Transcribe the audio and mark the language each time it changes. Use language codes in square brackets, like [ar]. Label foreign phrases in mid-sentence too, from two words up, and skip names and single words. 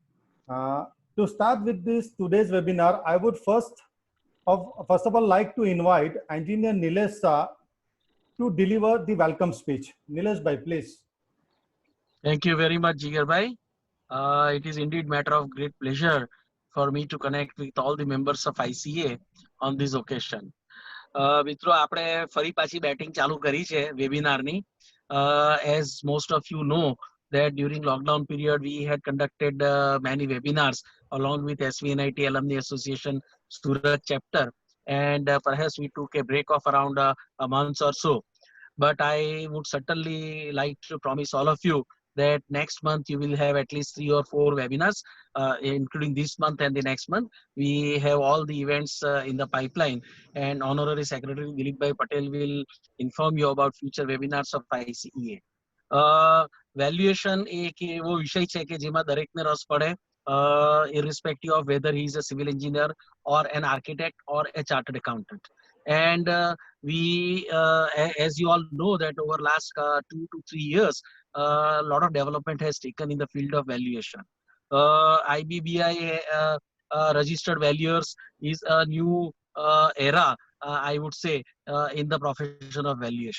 [en] To start with this today's webinar, I would first of all like to invite Engineer Nilesh Shah to deliver the welcome speech. Nilesh bhai, please. Thank you very much, Jigar bhai. It is indeed matter of great pleasure for me to connect with all the members of ICA on this occasion. [gu] મિત્રો આપણે ફરી પાછી બેટિંગ ચાલુ કરી છે વેબિનારની. [en] As most of you know that during lockdown period we had conducted many webinars along with SVNIT Alumni Association Surat chapter, and perhaps we took a break of around a month or so. But I would certainly like to promise all of you that next month you will have at least 3 or 4 webinars, including this month and the next month. We have all the events in the pipeline, and Honorary Secretary Dilip Bhai Patel will inform you about future webinars of ICEA. [gu] Valuation એક એવો વિષય છે કે જેમાં દરેકને રસ પડે, [en] irrespective of whether he is a civil engineer or an architect or a chartered accountant. And as you all know that over last 2 to 3 years, a lot of development has taken in the field of valuation. IBBI registered valuers is a new era, I would say, in the profession of valuation.